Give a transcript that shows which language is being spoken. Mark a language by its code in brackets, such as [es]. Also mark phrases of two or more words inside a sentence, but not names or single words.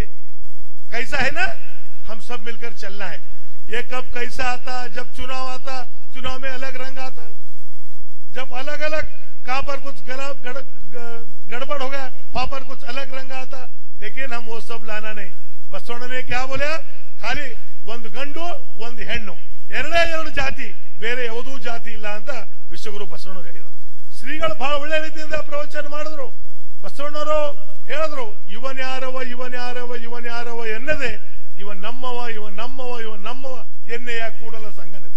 [hi] कैसा है ना, हम सब मिलकर चलना है. ये कब कैसा आता, जब चुनाव आता, चुनाव में अलग रंग आता, जब अलग अलग कहां पर कुछ गड़बड़ हो गया, वहां पर कुछ अलग रंग आता, लेकिन हम वो सब लाना नहीं. बसवಣ್ಣ ने क्या बोला, खाली [kn] ಒಂದು ಗಂಡು ಒಂದು ಹೆಣ್ಣು, ಎರಡೇ ಎರಡು ಜಾತಿ, ಬೇರೆ ಯಾವುದೂ ಜಾತಿ ಇಲ್ಲ ಅಂತ ವಿಶ್ವಗುರು ಬಸವಣ್ಣ ಹೇಳಿದರು. ಶ್ರೀಗಳು ಬಹಳ ಒಳ್ಳೆ ರೀತಿಯಿಂದ ಪ್ರವಚನ ಮಾಡಿದ್ರು. ಬಸವಣ್ಣವರು ಹೇಳಿದ್ರು, ಇವನ್ಯಾರವ ಎನ್ನದೆ ಇವನ್ ನಮ್ಮವ ಎನ್ನೆಯ ಕೂಡಲ ಸಂಗನ ದೇವ.